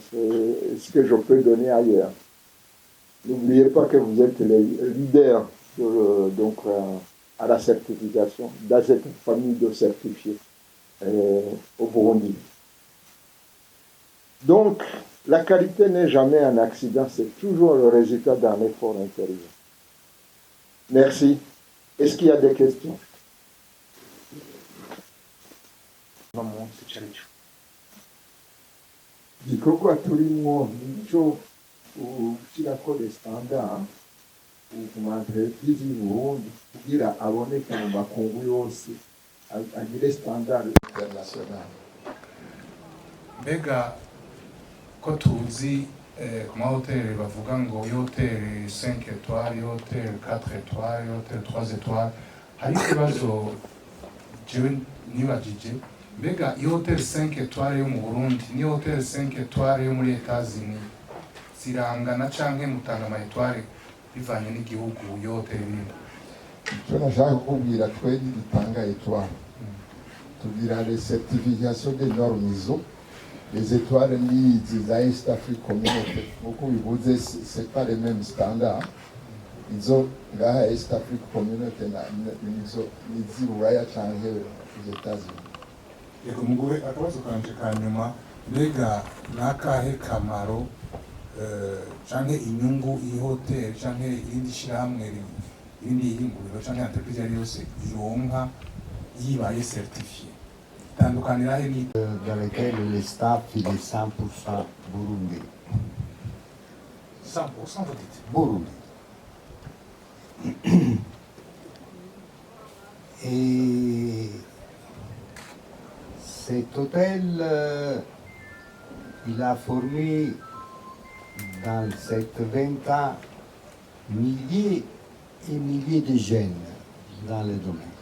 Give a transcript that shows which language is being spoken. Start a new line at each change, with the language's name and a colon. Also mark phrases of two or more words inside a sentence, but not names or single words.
French: C'est ce que je peux donner ailleurs. N'oubliez pas que vous êtes les leaders à la certification, dans cette famille de certifiés au Burundi. Donc, La qualité n'est jamais un accident, c'est toujours le résultat d'un effort intérieur. Merci. Est-ce qu'il y a des questions?
Rundi: Igikorwa turimo nico gushyirako
French: les standards
Rundi: ku ma entreprise y'u Burundi kugira aboneke mu makungu yose agire
French: standard international.
Rundi: Mbega ko tuzi ku mahoteli bavuga ngo ihoteli 5 étoiles, ihoteli 4 étoiles, ihoteli 3 étoiles, hari ikibazo jewe nibajije, mbega ihoteli 5 étoiles yo mu Burundi n'ihoteli 5 étoiles yo muri Etats-Unis zirangana canke mutanga ama étoiles bivanye n'igihugu iyo hoteli irimo? Icyo nashaka kukubwira, twe dutanga étoiles tugira
French: les certifications des normes ISO. Les étoiles
Rundi: ni za East Africa Community, nk'uko bivuze,
French: c'est pas les mêmes standards.
Rundi: Izo ngaha East Africa Community n'izi Buraya canke
French: les États-Unis.
Rundi: Yego mugube akabazo kanje ka nyuma, mbega nakahe kamaro canke inyungu iyi hoteli canke irindi shirahamwe irindi yinguriro canke entreprise yari yose ironka yibaye certifié?
French: Dans lequel le staff il est 100% burundais. 100% vous dites? Burundi. Et cet hôtel, il a formé dans cette 20 ans milliers et milliers de jeunes dans le domaine.